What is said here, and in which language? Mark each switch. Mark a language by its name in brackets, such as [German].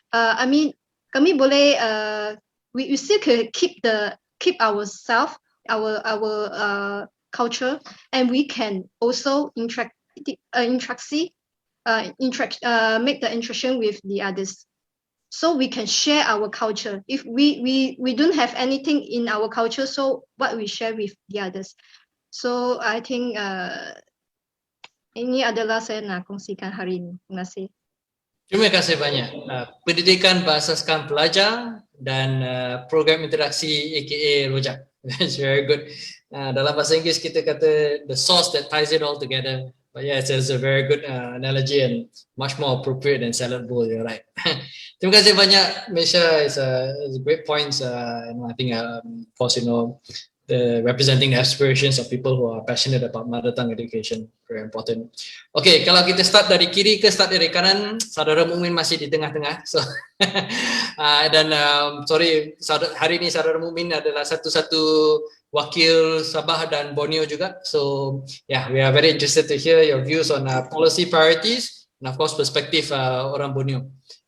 [English] I mean [Malay] kami boleh [English] we still keep ourselves, our culture, and we can also make the interaction with the others, so we can share our culture. If we don't have anything in our culture, so what we share with the others. So I think [Malay] ini adalah saya nak kongsikan hari ini. Terima kasih. Terima kasih banyak. Pendidikan berasaskan pelajar dan program interaksi aka Rojak. [English] That's very good. [Malay] Dalam bahasa Inggeris kita kata [English] the sauce that ties it all together. But yeah, it's a very good analogy and much more appropriate than salad bowl. You're right. [Malay] Terima kasih banyak, [English] Misha. It's a great points. And I think, of course, the representing the aspirations of people who are passionate about mother tongue education, very important. [Malay] Okay, kalau kita start dari kiri ke start dari kanan, Saudara Mukmin masih di tengah-tengah. So, dan sorry, hari ini Saudara Mukmin adalah satu-satu wakil Sabah dan Borneo juga. [English] So, yeah, we are very interested to hear your views on policy priorities and of course [Malay] perspektif orang Borneo.